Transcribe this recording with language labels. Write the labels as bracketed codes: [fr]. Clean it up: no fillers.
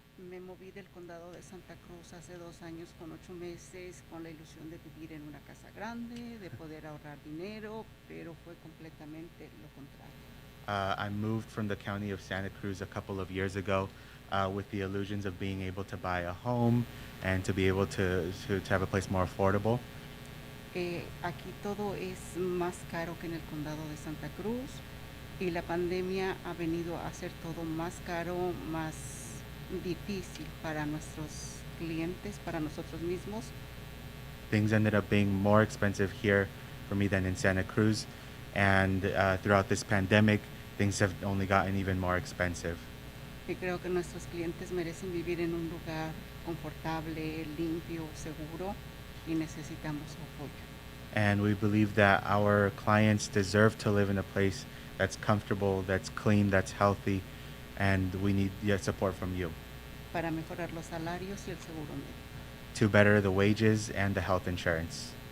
[es] Me moví del condado de Santa Cruz hace 2 años con 8 meses con la ilusión de vivir en una casa grande, de poder ahorrar dinero, pero fue completamente lo contrario. [en] I moved from the county of Santa Cruz a couple of years ago with the illusions of being able to buy a home and to be able to have a place more affordable. [es] Aquí todo es más caro que en el condado de Santa Cruz y la pandemia ha venido a hacer todo más caro, más difícil para nuestros clientes, para nosotros mismos. [en] Things ended up being more expensive here for me than in Santa Cruz, and throughout this pandemic, things have only gotten even more expensive. [es] Y creo que nuestros clientes merecen vivir en un lugar confortable, limpio, seguro, y necesitamos su apoyo. [en] And we believe that our clients deserve to live in a place that's comfortable, that's clean, that's healthy, and we need your support from you [es] Para mejorar los salarios y el seguro médico. [en] to better the wages and the health insurance.